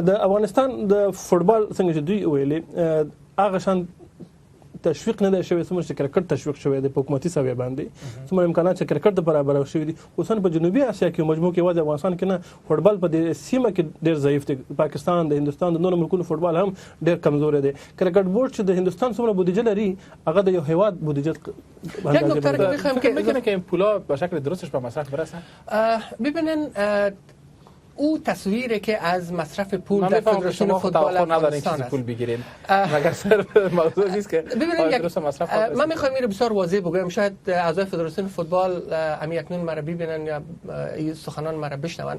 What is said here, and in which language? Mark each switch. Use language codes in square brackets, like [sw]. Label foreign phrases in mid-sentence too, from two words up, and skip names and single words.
[ps] د افغانستان د فوتبال څنګه چې دوی ویلي هغه شان تشویق نه دی شوی څومره چې کرکټ تشویق شوی دی په حکومتي سویه باندې، څومره امکانات چې کرکټ د برابر شوی دي. خصوصا په جنوبي اسیا کې مجموع کې وځي افغانستان کې نه فوتبال په دې سیمه کې ډیر ضعیف دی. پاکستان د هندستان د نورو ملکونو فوتبال هم ډیر کمزور دی. کرکټ بورډ چې د هندستان څومره بودیجه لري هغه د یو هیواد بودیجه [fa] یک نکته رو بخوام که میگن که این پولا به شکل درستش به مصرف برسن. ببینن او تصویری که از مصرف پول در فدراسیون فوتبال افغانستان است. پول بگیرین مگر صرف موضوع نیست که درست مصرف کنید. من میخوام این رو بسیار واضح بگم، شاید اعضای فدراسیون فوتبال امی اکنون مرا ببینن یا سخنان مرا بشنون.